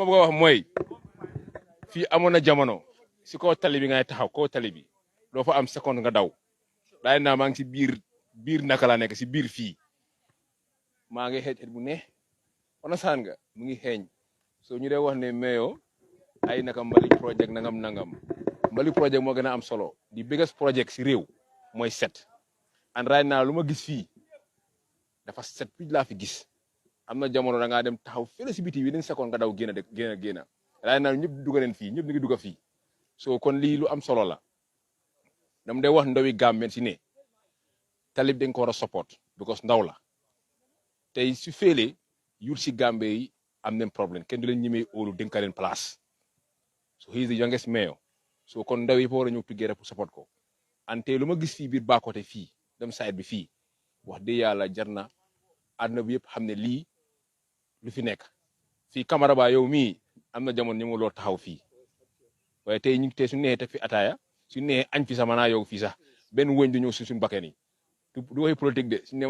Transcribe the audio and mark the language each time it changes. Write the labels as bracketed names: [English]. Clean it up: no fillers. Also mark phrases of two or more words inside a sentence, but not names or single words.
[Wolof] bëgg a wax mooy fii amoon na jamono si kaw tali bi ngay taxaw kaw tali bi doo fa am seconde nga daw daay naa maa ngi si biir naka laa nekk si biir fii maa ngi xeeñ bu ne onasaan nga mu ngi xeeñ so ñu dee wax ne meyo ay naka mbali project nangam mbali project moo gën a am solo the biggest project si réew mooy set [English] and right now [Wolof] lu ma gis fii dafa set pij laa fi gis am na jamono da ngaa dem taxaw fële si biti within seconde nga daw génn [English] right now [Wolof] ñëpp dugg nañ fii ñëpp ñu ngi dugg fii so kon lii lu am solo la dama day wax ndawi Gambien si ne Talib dañ ko war a support because ndaw la tey su félee yul si Gambie yi am nañ problème kenn du leen ñemee óolu dénka leen place [English] so he is the youngest mayor [Wolof] so kon ndaw yi fa war a ñëw together pour support ko ante lu ma gis fii biir Bakoteh fii dem side bi fii wax dëgg yàlla jar na àdduna bi yëpp xam ne lii lu fi nekk fii camara ba yow mii am na jamono ñu ma loo taxaw fii waaye tey ñu tey su neexee teg fi ataaya su neexee añ fi sax manaa yow fii sax benn wëñ du ñëw si suñu bakkeen yi du waxi politique de su ne